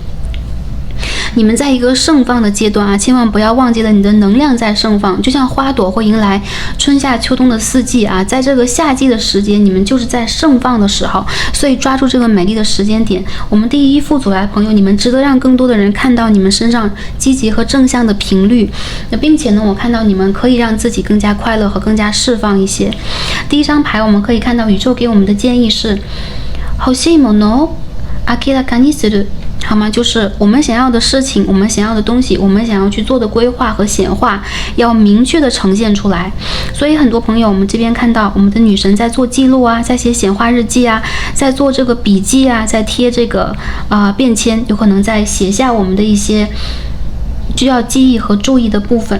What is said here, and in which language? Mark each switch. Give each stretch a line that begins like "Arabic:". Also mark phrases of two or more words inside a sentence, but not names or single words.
Chinese: 你们在一个盛放的阶段啊，千万不要忘记了你的能量在盛放，就像花朵会迎来春夏秋冬的四季啊，在这个夏季的时节，你们就是在盛放的时候，所以抓住这个美丽的时间点。我们第一副组来的朋友，你们值得让更多的人看到你们身上积极和正向的频率，并且呢，我看到你们可以让自己更加快乐和更加释放一些。第一张牌我们可以看到宇宙给我们的建议是
Japanese: 欲しいものを明らかにする，
Chinese: 好吗？就是我们想要的事情，我们想要的东西，我们想要去做的规划和显化，要明确的呈现出来。所以很多朋友，我们这边看到我们的女神在做记录啊，在写显化日记啊，在做这个笔记啊，在贴这个便签，有可能在写下我们的一些需要记忆和注意的部分。